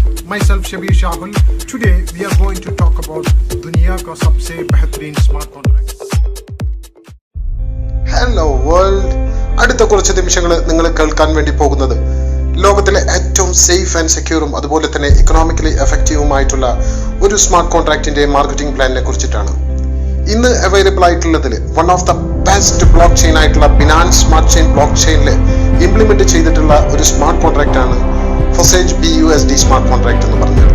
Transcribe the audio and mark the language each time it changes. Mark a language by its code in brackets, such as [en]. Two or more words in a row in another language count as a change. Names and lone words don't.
[en] myself Shabir Shahul. Today we are going to talk about [hi] दुनिया का सबसे बेहतरीन स्मार्ट कॉन्ट्रैक्ट. [en] hello world. [ml] അടുത്ത കുറച്ച് നിമിഷങ്ങൾ നിങ്ങൾ കേൾക്കാൻ വേണ്ടി പോകുന്നത് ലോകത്തിലെ ഏറ്റവും [en] safe and secure [ml] അതുപോലെ തന്നെ [en] economically effective [ml] ഒരു [en] smart contract marketing plan [ml] കുറിച്ചിട്ടാണ്. ഇന്ന് അവൈലബിൾ ആയിട്ടുള്ളതിൽ [en] one of the best block chain [ml] ആയിട്ടുള്ള ബിനാൻസ് സ്മാർട്ട് ചെയിൻ [en] block chain implement [ml] ചെയ്തിട്ടുള്ള ഒരു [en] smart contract [ml] ആണ് ഫൊസേജ് BUSD സ്മാർട്ട് കോൺട്രാക്ട് എന്ന് പറഞ്ഞത്.